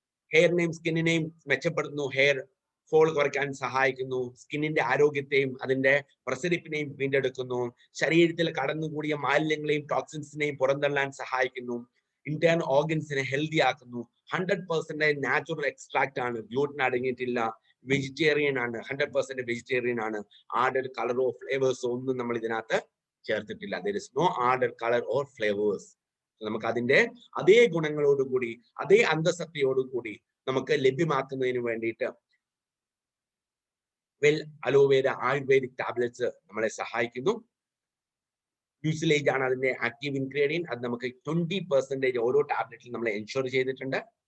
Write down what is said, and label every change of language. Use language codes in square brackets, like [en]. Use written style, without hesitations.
[ml] ഹെയറിനെയും സ്കിന്നിനെയും മെച്ചപ്പെടുത്തുന്നു, hair fall കുറയ്ക്കാൻ സഹായിക്കുന്നു, സ്കിന്നിന്റെ ആരോഗ്യത്തെയും അതിന്റെ പ്രസരിപ്പിനെയും വീണ്ടെടുക്കുന്നു, ശരീരത്തിൽ കടന്നുകൂടിയ മാലിന്യങ്ങളെയും ടോക്സിൻസിനെയും പുറന്തള്ളാൻ സഹായിക്കുന്നു, ഇന്റേൺ ഓർഗൻസിനെ ഹെൽത്തി ആക്കുന്നു. 100% നാച്ചുറൽ എക്സ്ട്രാക്ട് ആണ്, ഗ്ലൂട്ടൻ അടങ്ങിയിട്ടില്ല, വെജിറ്റേറിയൻ ആണ്, 100% വെജിറ്റേറിയൻ ആണ്. ആഡഡ് കളറോ ഫ്ലേവേഴ്സോ ഒന്നും നമ്മൾ ഇതിനകത്ത് ചേർത്തിട്ടില്ല. [en] there is no added color or flavors. [ml] നമുക്ക് അതിന്റെ അതേ ഗുണങ്ങളോടുകൂടി, അതേ അന്തസത്തയോടുകൂടി നമുക്ക് ലഭ്യമാക്കുന്നതിന് വേണ്ടിയിട്ട് അലോവേര ആയുർവേദിക് ടാബ്ലറ്റ്സ് നമ്മളെ സഹായിക്കുന്നു. മ്യൂസിലേജ് ആണ് അതിന്റെ ആക്റ്റീവ് ഇൻഗ്രീഡിയന്റ്. അത് നമുക്ക് 20% ഓരോ ടാബ്ലറ്റിലും നമ്മൾ എൻഷുർ ചെയ്തിട്ടുണ്ട്.